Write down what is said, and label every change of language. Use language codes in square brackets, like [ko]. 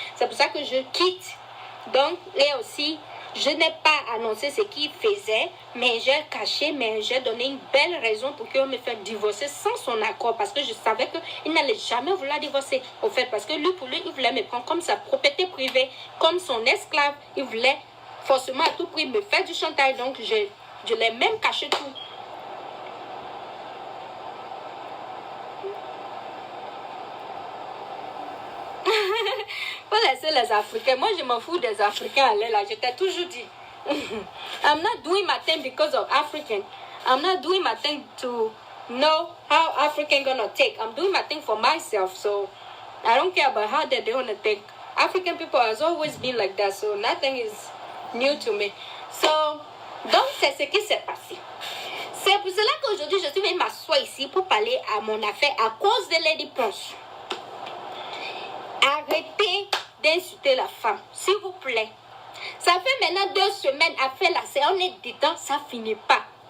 [fr] C'est pour ça que je quitte. Donc, et aussi, je n'ai pas annoncé ce qu'il faisait, mais j'ai caché, mais j'ai donné une belle raison pour qu'il me fasse divorcer sans son accord, parce que je savais qu'il n'allait jamais vouloir divorcer, au fait, parce que lui, pour lui, il voulait me prendre comme sa propriété privée, comme son esclave, il voulait forcément à tout prix me faire du chantage, donc je l'ai même caché tout. Faut laisser les Africains. Moi, je m'en fous des Africains. Allez là, je t'ai toujours dit. [en] I'm not doing my thing because of African. I'm not doing my thing to know how African gonna take. I'm doing my thing for myself. So I don't care about how they're gonna take. African people has always been like that. So nothing is new to me. [fr] So, donc c'est ce qui s'est passé. C'est pour cela qu'aujourd'hui, je suis venue m'asseoir ici pour parler à mon affaire à cause de Lady Ponce. Arrêtez d'insulter la femme, s'il vous plaît. Ça fait maintenant 2 semaines à faire la séance, on est dedans, ça finit pas.